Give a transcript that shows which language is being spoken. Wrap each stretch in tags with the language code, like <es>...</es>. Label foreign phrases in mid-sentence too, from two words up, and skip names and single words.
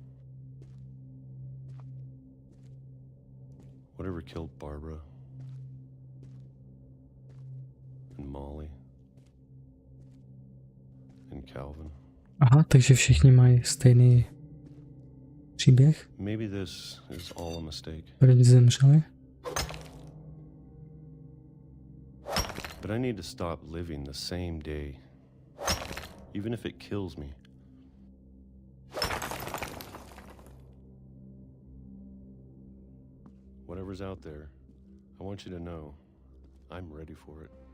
<en>Whatever killed Barbara and Molly and Calvin.</en> <cs>Aha, takže všichni mají stejný příběh?</cs> <en>Maybe this is all a mistake.</en> <cs>Proč zemřeli?</cs> <en>But I need to stop living the same day, even if it kills me. Whatever's out there, I want you to know I'm ready for it.</en>